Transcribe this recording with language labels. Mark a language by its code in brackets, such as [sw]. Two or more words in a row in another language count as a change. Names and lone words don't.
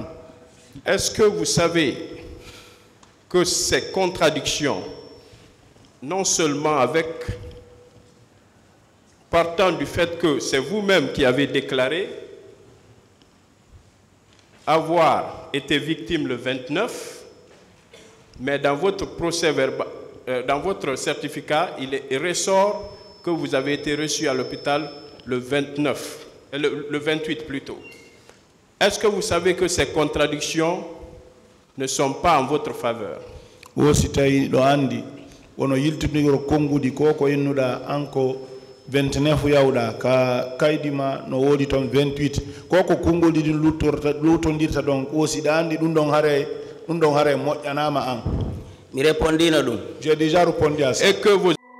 [fr] Est-ce que vous savez que ces contradictions, non seulement partant du fait que c'est vous-même qui avez déclaré avoir été victime le 29, mais dans votre procès verbal, dans votre certificat, il ressort que vous avez été reçu à l'hôpital le 29, le 28 plutôt. Est-ce que vous savez que ces contradictions ne sont pas en votre faveur. [ff] o si tawi ɗo andi wono yiltidiro konngudi ko ko innuɗa anko 29 yawɗa ka kaydima no woodi toon 28 ko ko konngol ɗiɗi lutondirta ɗon o si ɗa andi ɗum ɗon hare moƴƴanama an mi répondino ɗum [fr] j'ai déjà répondu à ça Et que vos